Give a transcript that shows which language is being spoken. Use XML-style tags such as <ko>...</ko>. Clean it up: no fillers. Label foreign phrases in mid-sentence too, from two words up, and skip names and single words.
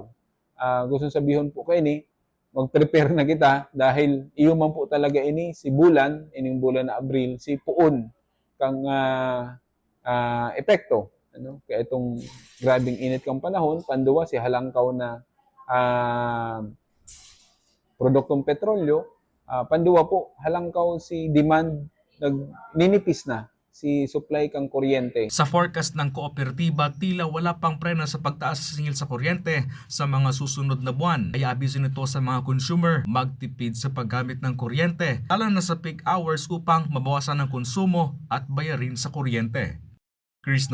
<bik>Gusto sabihon po kayo ni, mag-prepare na kita dahil iyo man po talaga ini si bulan, ining bulan na Abril, si puon kang epekto. Kaya itong grabing init kang panahon, panduwa si halangkaw na produktong petrolyo, panduwa po, halangkaw si demand, ninipis na si supply kang kuryente.</bik> <tl>Sa forecast ng kooperatiba, tila wala pang preno sa pagtaas sa singil sa kuryente sa mga susunod na buwan. Ay abiso nito sa mga consumer magtipid sa paggamit ng kuryente, lalo na sa</tl> <en>peak hours</en> <tl>upang mabawasan ang konsumo at bayarin sa kuryente.</tl>